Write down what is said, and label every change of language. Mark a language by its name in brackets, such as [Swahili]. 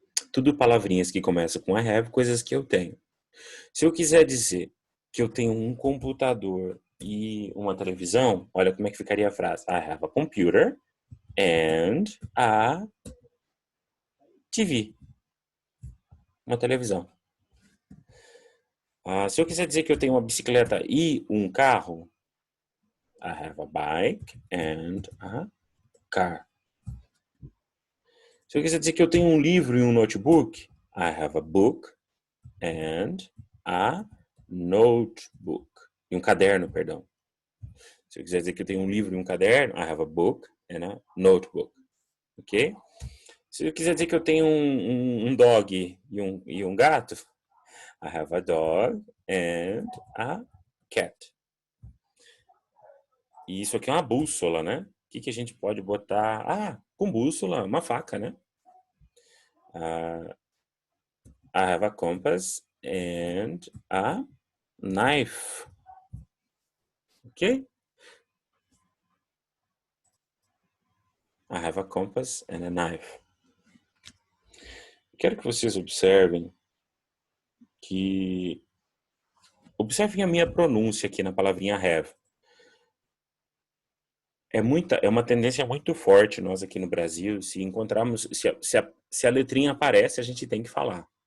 [Portuguese] Tudo palavrinhas que começam com I have, coisas que eu tenho. Se eu quiser dizer que eu tenho um computador e uma televisão, olha como é que ficaria a frase. [English] I have a computer and a TV. [Portuguese] Uma televisão. Se eu quiser dizer que eu tenho uma bicicleta e um carro, [English] I have a bike and a car. [Portuguese] Se eu quiser dizer que eu tenho um livro e um notebook, [English] I have a book and a notebook. [Portuguese] E um caderno, perdão. Se eu quiser dizer que eu tenho um livro e um caderno, [English] I have a book and a notebook. [Portuguese] Ok? Se eu quiser dizer que eu tenho um dog e um gato, [English] I have a dog and a cat. [Portuguese] E isso aqui é uma bússola, né? O que a gente pode botar? Com bússola, uma faca, né? [English] I have a compass and a knife. Ok? I have a compass and a knife. [Portuguese] Quero que vocês observem observem a minha pronúncia aqui na palavrinha have. É uma tendência muito forte nós aqui no Brasil, se encontrarmos, se a letrinha aparece, a gente tem que falar.